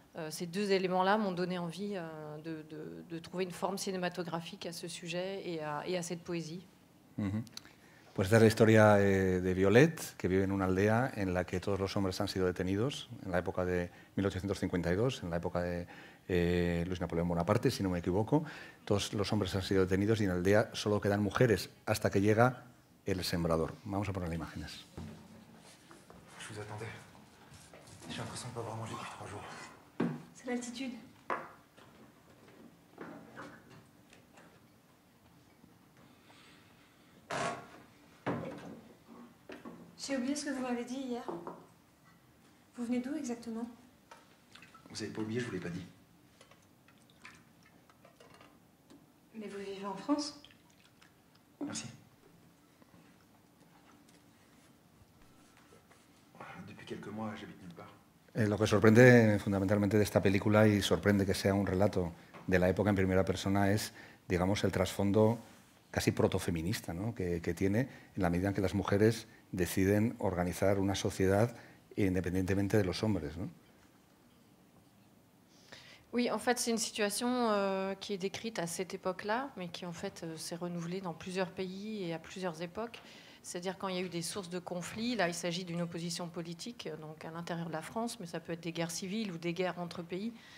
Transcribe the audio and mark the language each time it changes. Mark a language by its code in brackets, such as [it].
[fr] Ces deux éléments-là m'ont donné envie de trouver une forme cinématographique à ce sujet et à cette poésie. [es] Pues esta es la historia de Violet, que vive en una aldea en la que todos los hombres han sido detenidos en la época de 1852, en la época de Luis Napoleón Bonaparte, si no me equivoco. Todos los hombres han sido detenidos y en la aldea solo quedan mujeres hasta que llega el sembrador. Vamos a poner imágenes. [fr] Je vous attendais. J'ai l'impression de ne pas avoir mangé depuis 3 jours. C'est l'altitude. J'ai oublié ce que vous m'avez dit hier. Vous venez d'où exactement? Vous avez pas oublié, je vous l'ai pas dit. Mais vous vivez en France? Merci. Depuis quelques mois, j'habite nulle part. [es] Lo que sorprende fundamentalmente de esta película, y sorprende que sea un relato de la época en primera persona, es, digamos, el trasfondo casi protofeminista, ¿no? que tiene en la medida en que las mujeres deciden organizar una sociedad independientemente de los hombres, ¿no? [fr] Oui, en fait, c'est une situation qui est décrite à cette époque-là, mais qui en fait s'est renouvelée dans plusieurs pays et à plusieurs époques. C'est-à-dire quand il y a eu des sources de conflits, là il s'agit d'une opposition politique, donc à l'intérieur de la France, mais ça peut être des guerres civiles ou des guerres entre pays.